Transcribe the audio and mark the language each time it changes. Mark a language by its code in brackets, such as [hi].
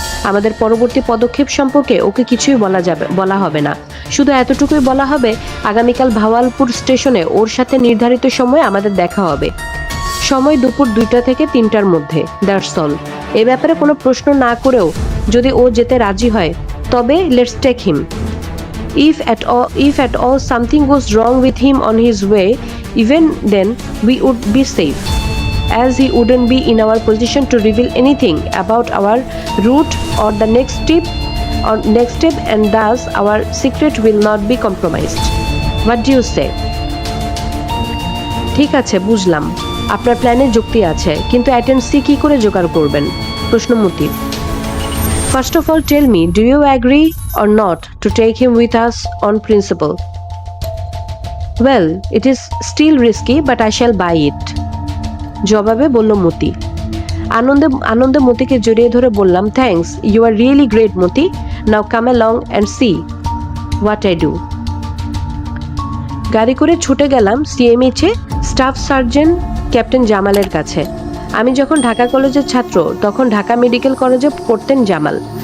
[bn] আমাদের পরবর্তী পদক্ষেপ সম্পর্কে ওকে কিছুই বলা হবে না। শুধু এতটুকুই বলা হবে, আগামীকাল ভাওয়ালপুর স্টেশনে ওর সাথে নির্ধারিত সময়ে আমাদের দেখা হবে। সময় দুপুর 2টা থেকে 3টার মধ্যে। [en] That's all. [bn] এ ব্যাপারে কোনো প্রশ্ন না করেও যদি ও যেতে রাজি হয়, তবে [en] Let's take him. If at all something goes wrong with him on his way, even then we would be safe, as he wouldn't be in our position to reveal anything about our route or the next step, and thus our secret will not be compromised. What do you say? [bn] ঠিক আছে, বুঝলাম। আপনার প্ল্যানে যুক্তি আছে, কিন্তু অ্যাটেন্সি কি করে জোগাড় করবেন? প্রশ্ন মতি। [en] First of all, tell me, do you agree or not to take him with us on principle? Well, it is still risky, but I shall buy it. [bn] জবাবে বলল মতি। আনন্দে মতিকে জড়িয়ে ধরে বললাম, [en] thanks, you are really great [bn] Moti. [en] Now come along and see what I do. [bn] গাড়ি করে ছুটে গেলাম সিএমএইচে স্টাফ সার্জেন্ট ক্যাপ্টেন জামালের কাছে। আমি যখন ঢাকা কলেজের ছাত্র, তখন ঢাকা মেডিকেল কলেজে পড়তেন জামাল।